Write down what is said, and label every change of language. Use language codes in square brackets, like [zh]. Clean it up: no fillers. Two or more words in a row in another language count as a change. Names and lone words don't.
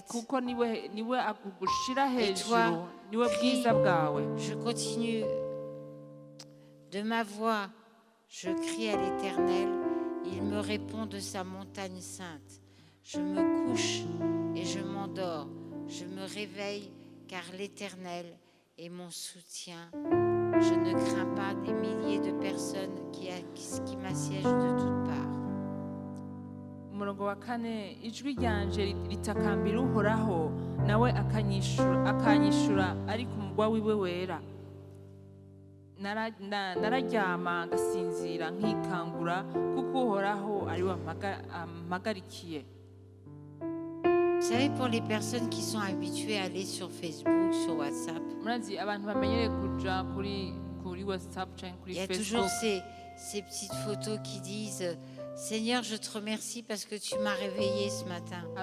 [fr] Et toi, crie, je continue de ma voix, je crie à l'Éternel, il me répond de sa montagne sainte. Je me couche et je m'endors, je me réveille car l'Éternel est mon soutien. Je ne crains pas des milliers de personnes qui m'assiègent de toutes parts. [rn] Umurongo wa 4, ijwi ryanje ritakambira uhoraho nawe akanyishura ari ku mugwa wiwe wera. Nararyama ngasinzira nkikangura kuko uhoraho ari wampagarikiye. [fr] Vous savez, pour les personnes qui sont habituées à aller sur Facebook, sur WhatsApp, il y a toujours ces petites photos qui disent Seigneur, je te remercie parce que tu m'as réveillé ce matin.